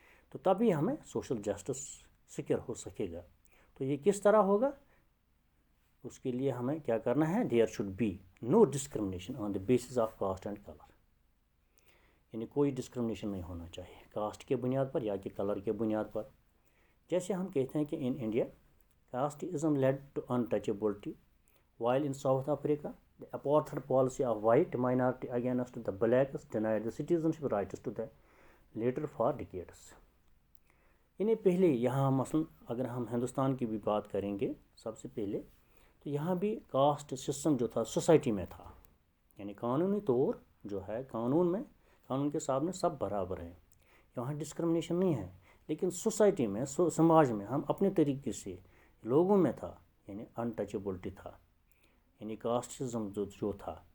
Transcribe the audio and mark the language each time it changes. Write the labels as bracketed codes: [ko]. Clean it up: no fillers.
[ur] تو تبھی ہمیں سوشل جسٹس سیکیور ہو سکے گا. تو یہ کس طرح ہوگا؟ اس کے لیے ہمیں کیا کرنا ہے؟ [en] There should be no discrimination on the basis of caste and colour. [ur] یعنی کوئی ڈسکرمنیشن نہیں ہونا چاہیے کاسٹ کے بنیاد پر یا کہ کلر کے بنیاد پر. جیسے ہم کہتے ہیں کہ [en] In India casteism lead to untouchability, while in South Africa the apartheid policy of white minority against the blacks denied the citizenship rights to the later for decades. [ur] یعنی پہلے یہاں مثلا اگر ہم ہندوستان کی بھی بات کریں گے سب سے پہلے، تو یہاں بھی کاسٹ سسٹم جو تھا سوسائٹی میں تھا. یعنی قانونی طور جو ہے قانون کے سامنے سب برابر ہیں، یہاں ڈسکرمنیشن نہیں ہے. لیکن سوسائٹی میں سماج میں ہم اپنے طریقے سے لوگوں میں تھا، یعنی انٹچیبلٹی تھا، یعنی کاسٹزم جو تھا.